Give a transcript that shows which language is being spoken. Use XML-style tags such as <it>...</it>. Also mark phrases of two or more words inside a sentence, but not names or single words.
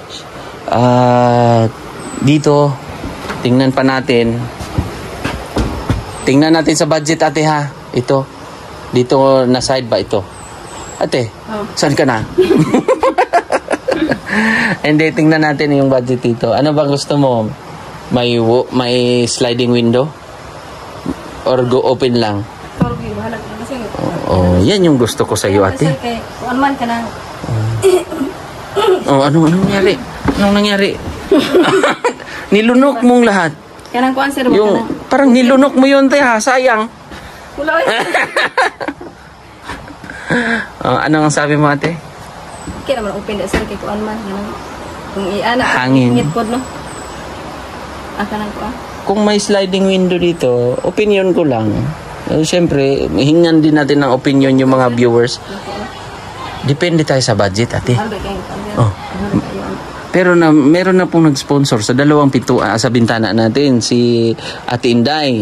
<tl>Dito, tingnan pa natin. Tingnan natin sa budget, ate ha. Ito. Dito na side ba ito? Ate, saan ka na? Hindi, tingnan natin yung budget dito. Ano ba gusto mo? May sliding window? Or go open lang? Yan yung gusto ko sa iyo, ate.</tl> <ceb>Ano man ka na?</ceb> <tl>Anong nangyari? Anong nangyari? Nilunok mong lahat.</tl> <ceb>Kanang kuan sir,</ceb> <tl>Yung parang nilunok mo yun, te ha. Sayang. Wala. Ano ang sabi mo, ate?</tl> <ceb>Kaya naman open da sir kay kuan man kung iana</ceb> <tl>Hangin.</tl> <ceb>ingit pod no. Kanang kuan.</ceb> <tl>Kung may sliding window dito, opinion ko lang. Siyempre, hingan din natin ng opinion yung mga viewers. Depende tayo sa budget, ate. Pero meron na pong nag-sponsor sa dalawang pintuan sa bintana natin, si Ate Inday.</tl>